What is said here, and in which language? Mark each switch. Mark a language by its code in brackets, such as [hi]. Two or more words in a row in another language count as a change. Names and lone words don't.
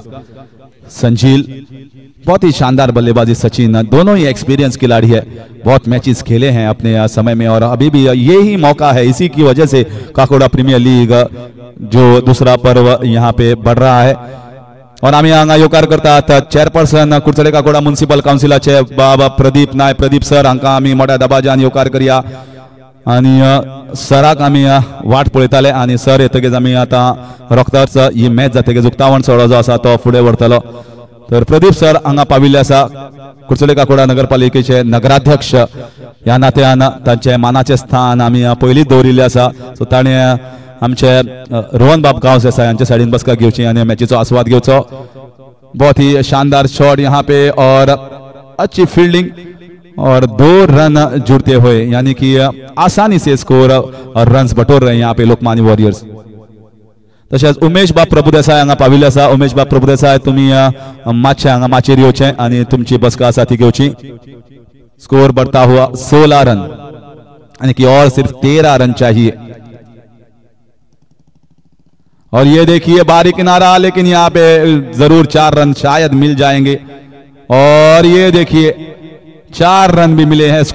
[hi] संजील, बहुत ही शानदार बल्लेबाजी। सचिन, दोनों ही एक्सपीरियंस खिलाड़ी है, बहुत मैचेस खेले हैं अपने समय में और अभी भी ये ही मौका है। इसी की वजह से काकोड़ा प्रीमियर लीग जो दूसरा पर्व यहाँ पे बढ़ रहा है। [kok] और आम्ही हांगा योकार करतात चेअरपर्सन कुडचडे काकोडा म्युनिसिपल काउन्सिलाचे बाबा प्रदीप नाय, प्रदीप सर हांका आम्ही मोठ्या दबाजान योकार करया आणि सराक आम्ही वाट पळयताले आणि सर येतगेच आम्ही आता रोखताच ही मॅच जातगेच उक्तावण सोहळो जो आसा तो फुडें व्हरतलो। तर प्रदीप सर हांगा पाविल्ले आसा, कुडचडे काकोडा नगरपालिकेचे नगराध्यक्ष ह्या नात्यान तांचे मानाचे स्थान आम्ही पयलींच दवरिल्ले आसा। सो ताणें आमचे रोहन बाब गांव से यांच्या साइडीन बसका घेवची आणि मॅचेचो आस्वाद घेवचो। [hi] बहुत ही शानदार शॉट यहाँ पे और अच्छी फील्डिंग और 2 रन जुड़ते हुए, यानी कि आसानी से स्कोर और रन्स बटोर रहे हैं यहाँ पे लोकमान्य वॉरियर्स। [kok] तशेंच उमेश बाब प्रभुदेसाय हांगा पाविल्ले आसा। उमेश बाब प्रभुदेसाय, तुमी मातशे हांगा माचेर येवचें आनी तुमची बसका आसा ती घेवची। [hi] स्कोर बढ़ता हुआ 16 रन, यानी कि और सिर्फ 13 रन चाहिए। और ये देखिए बारी किनारा, लेकिन यहाँ पे जरूर 4 रन शायद मिल जाएंगे और ये देखिए 4 रन भी मिले हैं।